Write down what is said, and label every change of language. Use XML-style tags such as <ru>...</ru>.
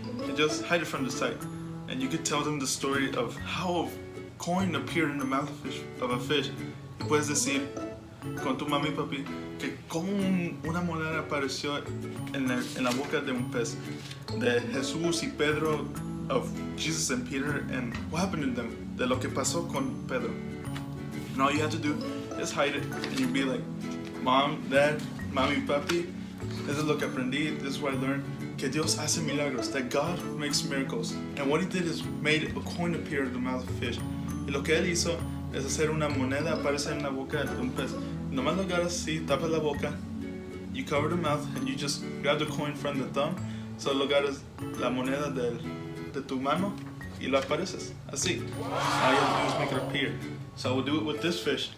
<en>And just hide it from the sight. And you could tell them the story of how a coin appeared in the mouth of a fish.</en> <es>Y puedes decir con tu mami y papi que como una moneda apareció en la boca de un pez.</es> <en>De Jesús y Pedro, of Jesus and Peter, and what happened to them. De lo que pasó con Pedro. And all you have to do is hide it. And you'll be like, Mom, Dad, Mami, Papi, this is lo que aprendí, this is what I learned. Que Dios hace milagros, that God makes miracles. And what he did is made a coin appear in the mouth of a fish.</en> <es>Y lo que él hizo es hacer una moneda aparecer en la boca de un pez.</es> <en>Nomás lo agarras así, tapas la boca, you cover the mouth, and you just grab the coin from the thumb.</en> <es>So lo agarras la moneda de tu mano y lo apareces, así.</es> <en>All you have to do is make it appear. So we'll do it with this fish.</en>